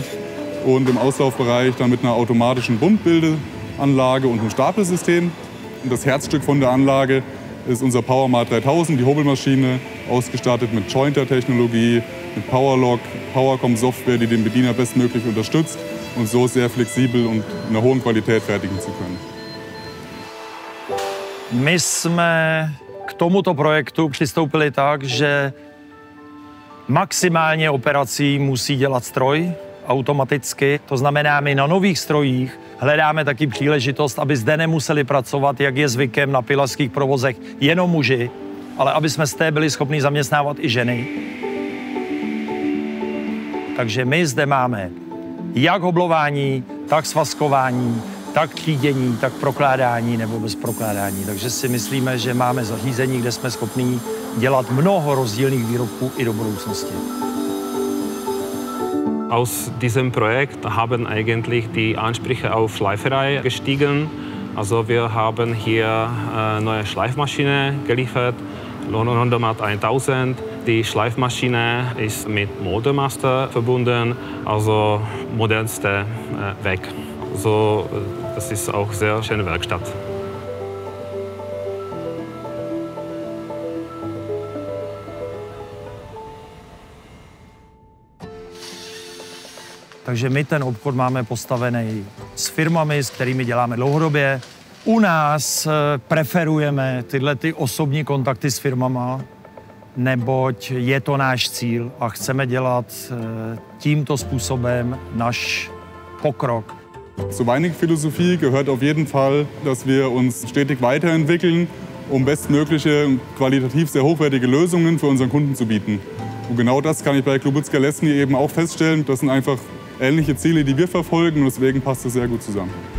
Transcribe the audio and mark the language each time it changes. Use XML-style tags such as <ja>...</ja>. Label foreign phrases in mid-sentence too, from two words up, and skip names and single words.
<de>Und im Auslaufbereich dann mit einer automatischen Buntbildeanlage und einem Stapelsystem. Und das Herzstück von der Anlage ist unser PowerMart 3000, die Hobelmaschine, ausgestattet mit Jointer-Technologie, mit PowerLock, PowerCom-Software, die den Bediener bestmöglich unterstützt und so sehr flexibel und in einer hohen Qualität fertigen zu können.</de> <cs>My jsme k tomuto projektu přistoupili tak, že maximálně operací musí dělat stroj, automaticky. To znamená, my na nových strojích hledáme taky příležitost, aby zde nemuseli pracovat, jak je zvykem na pilařských provozech, jenom muži, ale aby jsme z té byli schopni zaměstnávat i ženy. Takže my zde máme jak hoblování, tak svazkování, tak třídění, tak prokládání nebo bez prokládání. Takže si myslíme, že máme zařízení, kde jsme schopni dělat mnoho rozdílných výrobků i do budoucnosti.</cs> <de>Aus diesem Projekt haben eigentlich die Ansprüche auf Schleiferei gestiegen. Also wir haben hier neue Schleifmaschine geliefert, Rondomat 1000. Die Schleifmaschine ist mit Motormaster verbunden, also modernste Weg. So, das ist auch sehr schöne Werkstatt.</de> <cs>Takže my ten obchod máme postavený s firmami, s kterými děláme dlouhodobě. U nás preferujeme tyhle osobní kontakty s firmama, neboť je to náš cíl a chceme dělat tímto způsobem náš pokrok.</cs> <de>Zur Weinig-Philosophie gehört auf jeden Fall, dass wir uns stetig weiterentwickeln, um bestmögliche und qualitativ sehr hochwertige Lösungen für unseren Kunden zu bieten. Und genau das kann ich bei Kloboucká lesní eben auch feststellen. Das sind einfach ähnliche Ziele, die wir verfolgen, und deswegen passt es sehr gut zusammen.</de>